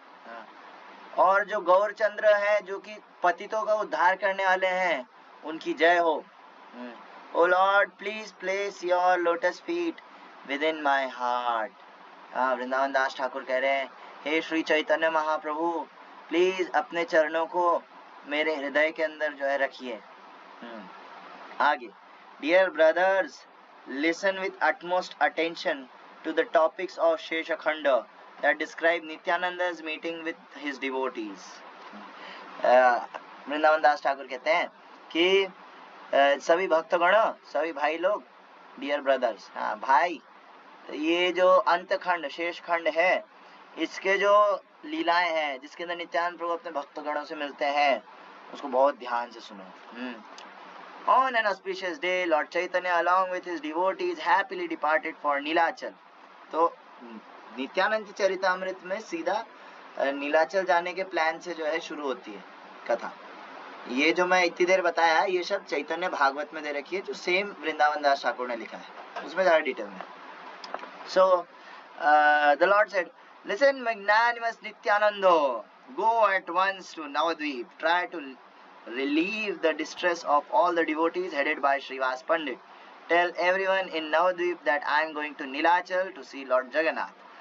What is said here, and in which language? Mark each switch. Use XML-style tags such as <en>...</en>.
<hi>हाँ, और जो गौरचंद्र है, जो कि पतितों का उद्धार करने वाले हैं, उनकी जय हो।</hi> <en>O lord please place your lotus feet within my heart.</en> <hi>Vrindavan दास ठाकुर कह रहे हैं, हे श्री चैतन्य महाप्रभु, प्लीज अपने चरणों को मेरे हृदय के अंदर जो है रखिए। आगे,</hi> <en>Dear brothers, listen with utmost attention to the topics of Sheshakhanda that describe Nityananda's meeting with his devotees.</en> <hi>Vrindavan दास ठाकुर कहते हैं कि सभी भक्तगण, सभी भाई लोग,</hi> <en>dear brothers,</en> <hi>हाँ भाई, ये जो अंत खंड, शेष खंड है, इसके जो लीलाएं हैं, जिसके अंदर नित्यानंद प्रभु अपने भक्तगणों से मिलते हैं, उसको बहुत ध्यान से सुनो।</hi> <en>On an auspicious day, Lord Chaitanya along with his devotees happily departed for Nilachal.</en> <hi>तो नित्यानंद चरितामृत में सीधा नीलाचल जाने के प्लान से जो है शुरू होती है कथा। ये जो मैं इतनी देर बताया, ये सब चैतन्य भागवत में दे रखी है, जो सेम वृंदावन दास ठाकुर ने लिखा है, उसमें ज्यादा डिटेल में।</hi> <en>So the Lord said, listen magnanimous Nityanando, go at once to Navadvip, try to relieve the distress of all the devotees headed by Srivas Pandit. Tell everyone in Navadvip that I am going to Nilachal to see Lord Jagannath.</en>